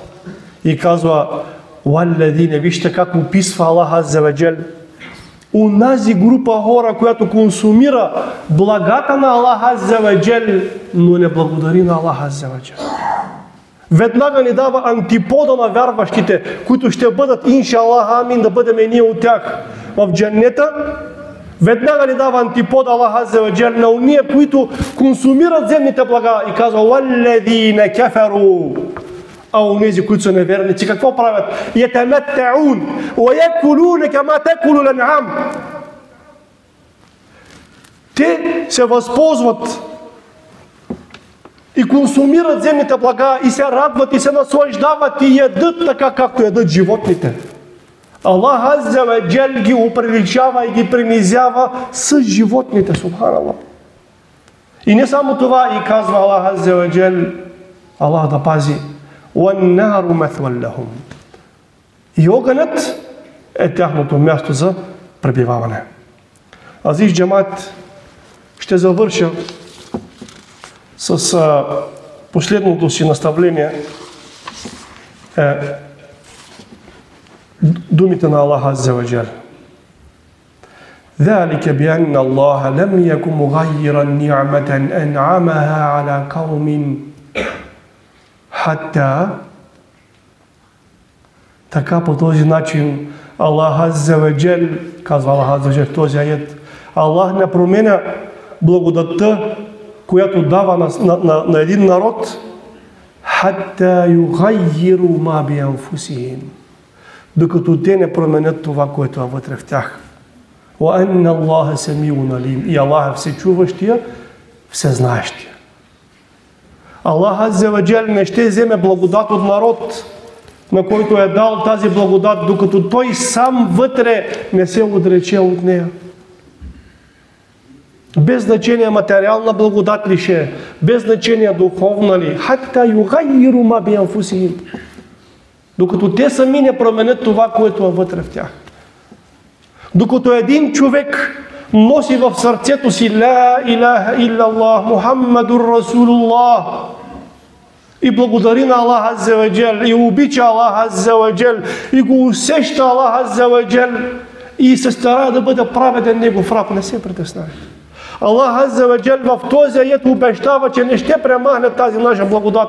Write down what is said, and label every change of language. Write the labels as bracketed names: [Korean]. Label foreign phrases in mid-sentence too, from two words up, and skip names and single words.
[Bulgarian] И казва: "Валладина", вижте как описва Аллах [Arabic] عز وجل [Bulgarian] унази група хора, която консумира благата на Аллах [Arabic] عز وجل, [Bulgarian] но не благодари на Аллах [Arabic] عز وجل. [Bulgarian] Веднага ни дава антипода на вярващите, които ще бъдат, иншаллах, амин, да бъдем ние от тях в джаннета. Веднага ни дава антипода Аллах [Arabic] عز وجل [Bulgarian] на уния, които консумират земните блага, и казва: [Arabic] "والذين كفروا", [Bulgarian] а онези, които са неверници, какво правят? [Arabic] "يتمتعون ويأكلون كما تأكل الأنعام." [Bulgarian] Те се възползват и консумират земните блага и се радват и се наслаждават и ядат така, както ядат животните. Аллах [Arabic] عز وجل [Bulgarian] ги оприличава и ги принизява с животните, субханаллах. И не само това, и казва Аллах [Arabic] عز وجل, [Bulgarian] Аллах да пази: [Arabic] "والنار مثوى لهم." [Bulgarian] И огънят е тяхното място за пребиваване. [Turkish] Aziz cemaat, [Bulgarian] ще завърша с последното си наставление, думите на Аллах [Arabic] عز وجل: "ذلك بأن الله لم يكن مغيرا نعمة أنعمها على قوم حتى." [Bulgarian] Така, по този начин Аллах [Arabic] عز وجل, [Bulgarian] казва Аллах [Arabic] عز وجل [Bulgarian] в този аят, Аллах не променя благодатта, която дава на един народ, [Arabic] حتى يغيروا ما بأنفسهم, [Bulgarian] докато те не променят това, което е вътре в тях. [Arabic] وَأَنَّ اللَّهَ سَمِيعٌ عَلِيمٌ. [Bulgarian] И Аллах е всечуващия, всезнаещия. Аллах [Arabic] عز وجل [Bulgarian] не ще вземе благодат от народ, на който е дал тази благодат, докато той сам вътре не се отрече от нея. без значение материална благодат ли ще е, без значение духовна ли, [Arabic] حتى يغيروا ما بأنفسهم, [Bulgarian] докато те сами не променят това, което е вътре в тях. Докато един човек носи в сърцето си [Arabic] لا إله إلا الله، محمد رسول الله, [Bulgarian] и благодари на Аллах [Arabic] عز وجل, [Bulgarian] и обича Аллах [Arabic] عز وجل, [Bulgarian] и го усеща Аллах [Arabic] عز وجل, [Bulgarian] и се старае да бъде праведен негов раб, не се притеснявай. Аллах [Arabic] عز وجل [Bulgarian] в този аят обещава, че не ще премахне тази наша благодат.